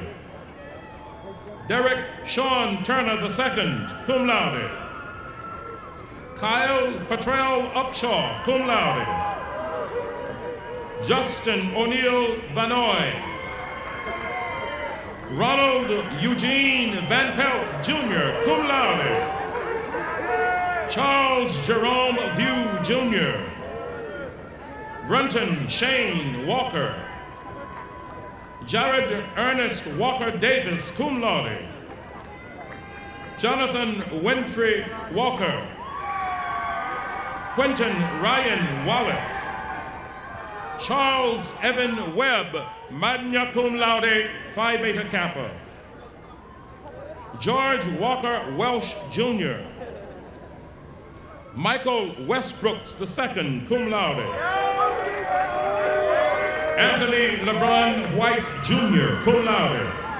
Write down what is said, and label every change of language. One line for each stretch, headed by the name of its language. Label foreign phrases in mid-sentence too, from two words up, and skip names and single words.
English: Derek Sean Turner II,
Latin: cum laude.
English: Kyle Patrell Upshaw,
Latin: cum laude.
English: Justin O'Neill Vanoy. Ronald Eugene Van Pelt Jr.,
Latin: cum laude.
English: Charles Jerome View Jr. Brenton Shane Walker. Jared Ernest Walker Davis,
Latin: cum laude.
English: Jonathan Winfrey Walker. Quentin Ryan Wallace. Charles Evan Webb,
Latin: magna cum laude,
English: Phi Beta Kappa. George Walker Welsh Jr. Michael Westbrooks II,
Latin: cum laude.
English: Anthony LeBron White Jr.,
Latin: cum laude.